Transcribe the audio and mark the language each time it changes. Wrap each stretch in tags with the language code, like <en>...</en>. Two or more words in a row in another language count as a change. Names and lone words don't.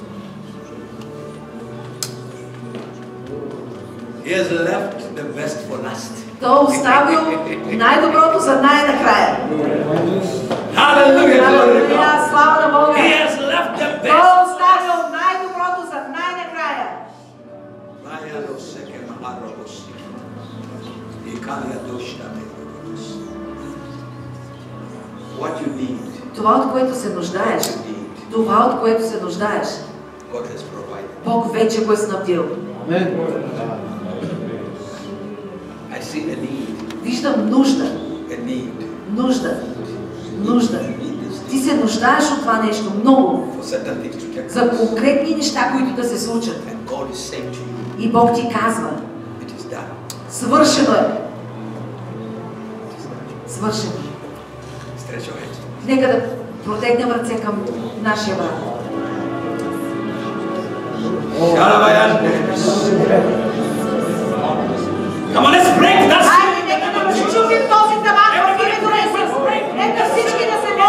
<en>He has left the best for last.</en> <bg>Той е оставил най-доброто за най-накрая.</bg> <en>Hallelujah.</en> <bg>Халелуя, слава на Бога.</bg> <en>He has left the</en> <bg>Той е</bg> <en>best.</en> <bg>оставил най-доброто за най-накрая.</bg> <en>What you need,</en> <bg>Това, от което се нуждаеш, това, от което се нуждаеш,</bg> <en>God has provided.</en> <bg>Бог вече го е снабдил.</bg> <en>I see a need,</en> <bg>Виждам нужда,</bg> <en>a need.</en> <bg>нужда, нужда.</bg> <en>You need this</en> <bg>Ти се нуждаеш от това нещо много,</bg> <en>for certain things to take</en> <bg>за</bg> <en>place.</en> <bg>конкретни неща, които да се случат.</bg> <en>And God is saying to you,</en> <bg>И Бог ти казва,</bg> <en>it is done.</en> <bg>свършено е. Свършено.</bg> <en>Stretch your hands.</en> <bg>Нека да протегнем ръце към нашия брат.</bg> <en>Come on, let's break that.</en> <bg>Хайде, нека да разчупим този таван в името на Исус. Нека всички да</bg>